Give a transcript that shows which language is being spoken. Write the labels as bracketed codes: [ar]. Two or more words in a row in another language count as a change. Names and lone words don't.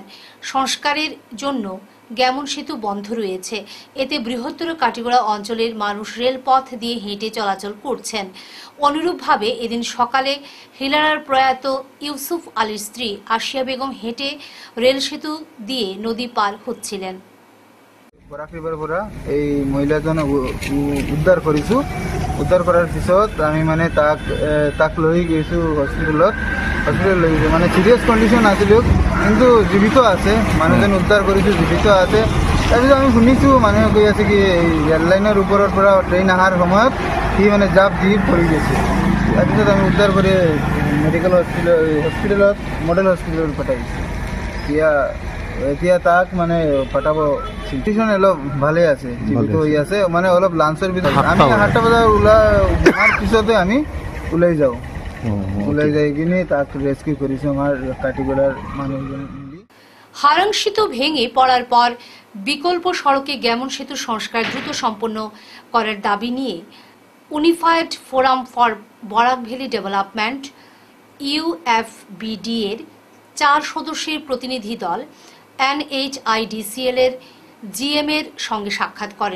[bn] সংস্কারের জন্য গ্যামন সেতু বন্ধ রয়েছে, এতে বৃহত্তর কাটিগড়া অঞ্চলের মানুষ রেলপথ দিয়ে হেঁটে চলাচল করছেন। অনুরূপভাবে এদিন সকালে হিলারার প্রয়াত ইউসুফ আলীর স্ত্রী আসিয়া বেগম হেঁটে রেল সেতু দিয়ে নদী পার হচ্ছিলেন। [as] বরাক রিভার পৰা এই মহিলাজন উদ্ধাৰ কৰিছোঁ। উদ্ধাৰ কৰাৰ পিছত আমি মানে তাক লৈ গৈছোঁ হস্পিটেলত লৈ গৈছোঁ। মানে [en] serious condition [as] আছিলোঁ কিন্তু জীৱিত আছে, মানুহজন উদ্ধাৰ কৰিছোঁ, জীৱিত আছে। তাৰপিছত আমি শুনিছোঁ মানুহে কৈ আছে কি এই ৰেল লাইনৰ ওপৰৰ পৰা ট্ৰেইন অহাৰ সময়ত সি মানে জাপ দি পৰি গৈছে। তাৰপিছত আমি উদ্ধাৰ কৰি মেডিকেল হস্পিটেলত মডেল হস্পিটেলত পঠাইছোঁ। এতিয়া তাক মানে পঠাব সিচুৱেশ্যন অলপ ভালে আছে, জীৱিত হৈ আছে। মানে অলপ লাঞ্চৰ ভিতৰত আমি 8টা বজাৰ ওলোৱাৰ পিছতে আমি ওলাই যাওঁ। [bn] ওলাই যাই কিনে তাকে রেস্কিউ করেছে আমার কাটিগড়ার মানুষজন মিলি। হারাং সেতু ভেঙে পড়ার পর বিকল্প সড়কে গ্যামন সেতু সংস্কার দ্রুত সম্পন্ন করার দাবি নিয়ে ইউনিফাইড ফোরাম ফর বরাক ভ্যালি ডেভেলপমেন্ট ইউএফবিডি এর 4 সদস্যের প্রতিনিধি দল NHIDCL এর GM এর সঙ্গে সাক্ষাৎ করেন।